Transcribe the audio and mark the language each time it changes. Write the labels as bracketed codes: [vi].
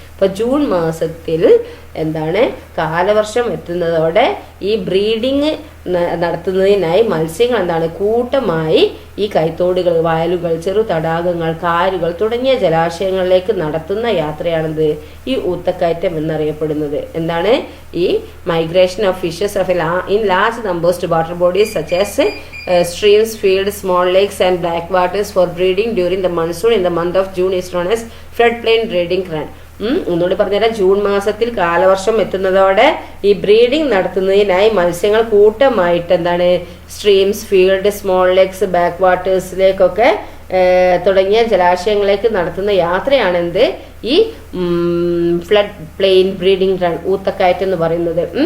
[ml] ഇപ്പൊ ജൂൺ മാസത്തിൽ കാലവർഷം എത്തുന്നതോടെ ഈ ബ്രീഡിങ് നടത്തുന്നതിനായി മത്സ്യങ്ങൾ കൂട്ടമായി ഈ കൈത്തോടുകൾ, വയലുകൾ, ചെറു തടാകങ്ങൾ, കായലുകൾ തുടങ്ങിയ ജലാശയങ്ങളിലേക്ക് നടത്തുന്ന യാത്രയാണിത് ഈ ഊത്തക്കയറ്റം എന്നറിയപ്പെടുന്നത്. [en] ഈ migration of fishes in large numbers to water bodies such as streams, fields, small lakes and backwaters for breeding during the monsoon in the month of June is known as floodplain breeding run. [ml] ഒന്നുകൂടി പറഞ്ഞുതരാം. June മാസത്തിൽ കാലവർഷം എത്തുന്നതോടെ ഈ breeding നടത്തുന്നതിനായി മത്സ്യങ്ങൾ കൂട്ടമായിട്ട് streams, field, small lakes, back വാട്ടേഴ്സിലേക്കൊക്കെ തുടങ്ങിയ ജലാശയങ്ങളിലേക്ക് നടത്തുന്ന യാത്രയാണ് ഈ ഫ്ലഡ് പ്ലെയിൻ ബ്രീഡിംഗ് റൺ, ഊത്തക്കയറ്റം എന്ന് പറയുന്നത്.